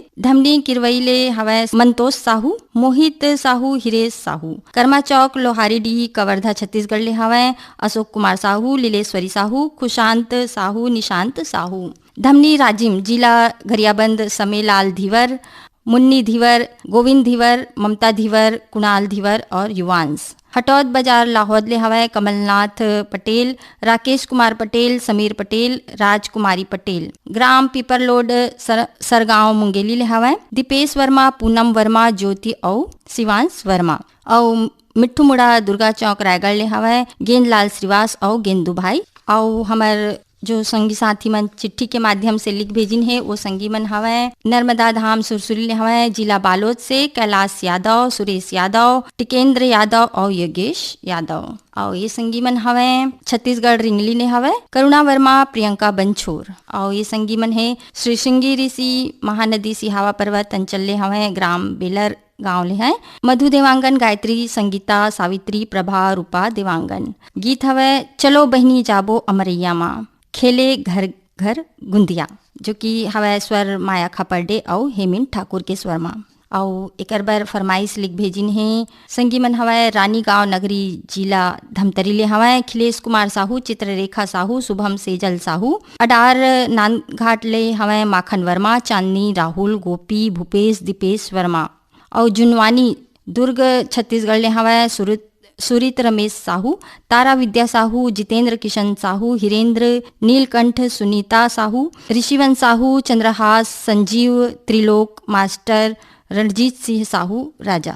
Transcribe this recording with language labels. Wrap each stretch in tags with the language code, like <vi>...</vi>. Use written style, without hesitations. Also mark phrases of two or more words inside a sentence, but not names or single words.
<hne>धमनी किरवई ले हवय मंतोष साहू, मोहित साहू, हिरेश साहू, कर्मा चौक लोहारीडीह कवर्धा छत्तीसगढ़ ले हवय। अशोक कुमार साहू, लीलेश्वरी साहू, खुशांत साहू, निशांत साहू। धमनी राजिम जिला गरियाबंद समेलाल धीवर, मुन्नी धीवर, गोविंद धीवर, ममता धीवर, कुणाल धीवर और युवांश। हटौद बाजार लाहौद ले हवा कमलनाथ पटेल, राकेश कुमार पटेल, समीर पटेल, राजकुमारी पटेल। ग्राम पीपरलोड सरगांव मुंगेली ले हवा दीपेश वर्मा, पूनम वर्मा, ज्योति और शिवांश वर्मा। और मिट्ठू मुड़ा दुर्गा चौक रायगढ़ ले हवा गेंदलाल श्रीवास और गेंदू भाई। और हमार जो संगी साथी मन चिट्ठी के माध्यम से लिख भेजिन है वो संगी मन हवै नर्मदा धाम सुरसुली ले हवै जिला बालोद से कैलाश यादव, सुरेश यादव, टिकेंद्र यादव और योगेश यादव। और ये संगी मन हवै छत्तीसगढ़ रिंगली ने हवै करुणा वर्मा, प्रियंका बंछोर। और ये संगी मन है श्री श्रृंगी ऋषि महानदी सिहावा पर्वत अंचल ले हवै ग्राम बेलर गांव ले हैं मधु देवांगन, गायत्री, संगीता, सावित्री, प्रभा, रूपा देवांगन। गीत हवै चलो बहनी जाबो अमरैया माँ, खेले घर घर गुंदिया, जो कि हवै स्वर माया खापर्डे और हेमिन ठाकुर के स्वर में। और एक बार फरमाइश लिख भेजिन है संगी मन हवै रानी गांव नगरी जिला धमतरी ले हवै खिलेश कुमार साहू, चित्ररेखा साहू, शुभम सेजल साहू। अडार नानघाट ले हवै माखन वर्मा, चांदनी राहुल, गोपी, भूपेश, दीपेश वर्मा। और जुनवानी दुर्ग छत्तीसगढ़ ले हवै सुरित रमेश साहू, तारा विद्या साहू, जितेंद्र किशन साहू, हिरेंद्र नीलकंठ, सुनीता साहू, ऋषिवन साहू, चंद्रहास, संजीव, त्रिलोक मास्टर, रणजीत सिंह साहू राजा।</hne>